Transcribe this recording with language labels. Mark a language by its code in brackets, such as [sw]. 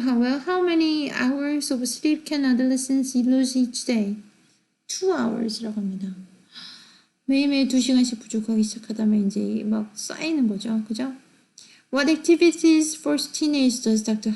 [en] Howell, how many hours of sleep can adolescents lose each day? 2 hours [ko] 라고 합니다. 매일매일 2시간씩 부족하기 시작하다면 이제 막 쌓이는 거죠. 그죠? [en] What activities for teenagers does Dr.